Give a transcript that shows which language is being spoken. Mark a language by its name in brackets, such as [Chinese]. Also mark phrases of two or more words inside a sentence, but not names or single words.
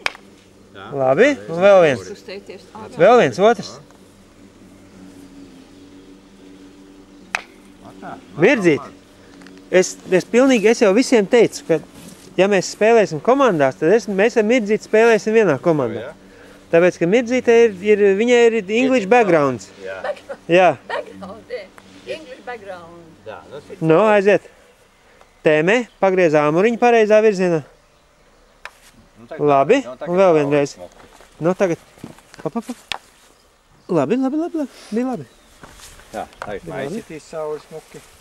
[Latvian] Labi, un vēl viens. Vēl viens, otrs. Mirdzīt, es jau visiem teicu, ka ja mēs spēlēsim komandās, tad mēs ar Mirdzīti spēlēsim vienā komandā. Tāpēc, ka Mirdzīte viņai ir [English] English backgrounds. [Latvian] Jā. [English] English background. [Latvian] Nu, aiziet. Tēmē, pagriez āmuriņu pareizā virzienā. Labi, un vēl vienreiz. Nu, tagad. Labi, bija labi. Jā, tagad maisitīs sauli smuki.